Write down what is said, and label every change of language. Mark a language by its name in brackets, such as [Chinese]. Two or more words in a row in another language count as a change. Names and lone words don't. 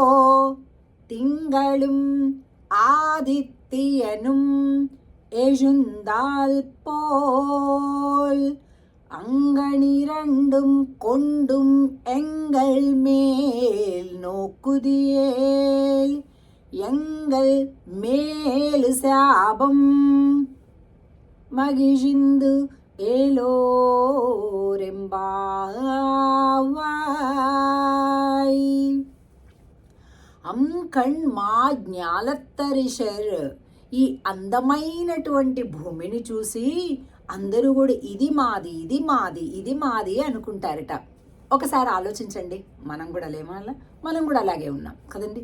[Tamil] திங்களும் ஆதித்யனும் எழுந்தால் போல் அங்கனிரண்டும் கொண்டும் எங்கள் மேல் நோக்குதியேல் எங்கள் மேலு சாபம் மகிழ்ந்து ఏలోరెంబావాయ్. அங்கண் மா ஞாலத்தரசர், [Telugu] ఈ అందమైనటువంటి భూమిని చూసి అందరూ కూడా ఇది మాది ఇది మాది ఇది మాది అనుకుంటారట. ఒకసారి ఆలోచించండి, మనం కూడా లేమల్లా, మనం కూడా అలాగే ఉన్నాం కదండి.